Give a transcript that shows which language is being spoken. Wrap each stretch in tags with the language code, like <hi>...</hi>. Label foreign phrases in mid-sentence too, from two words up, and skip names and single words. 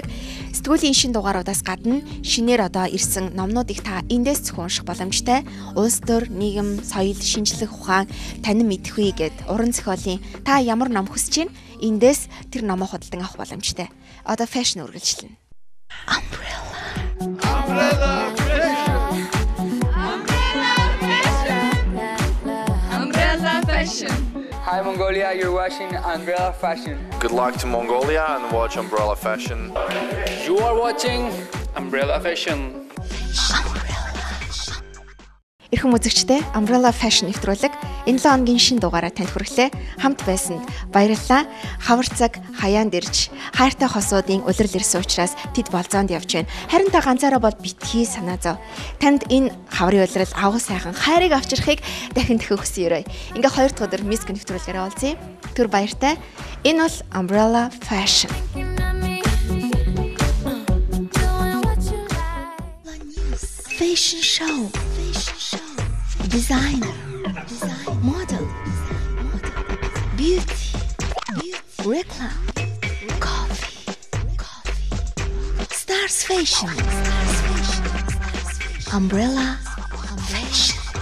<mn>Сэтгүүлийн шинэ дугааруудаас гадна шинээр одоо ирсэн номнуудыг та эндээс зөвхөн унших боломжтой. Улс төр, нийгэм, соёл, шинжлэх ухаан, танин мэдхүй гэд уран зохиолын та ямар ном хүсэж байна? Эндээс тэр номоо худалдан авах боломжтой. Одоо фэшн үргэлжлэнэ.</mn> <en>Umbrella Fashion. Hi Mongolia, you're watching Umbrella Fashion. Good luck to Mongolia and watch Umbrella Fashion. You are watching Umbrella Fashion.</en> <mn>Эрхэм үзэгчдээ Umbrella Fashion нэвтрүүлэг энэ 7 хоногийн шинэ дугаараа танд хүргэлээ. Хамт байсанд баярлалаа. Хавар цаг хаяанд ирж хайртай хосуудын улирал ирсэн учраас тэд болзоонд явж байна. Харин та ганцаараа бол битгий санаа зов. Танд энэ хаврын улирал авах сайхан хайрыг авчрахыг дахин дахин хүсье. Ингээ 2 дахь өдөр миск нэвтрүүлгээрээ олзъя. Түр баяртай. Энэ бол Umbrella Fashion.</mn> <en>Fashion show. Designer, model, beauty, reclam, coffee, Stars Fashion, Umbrella Fashion.</en>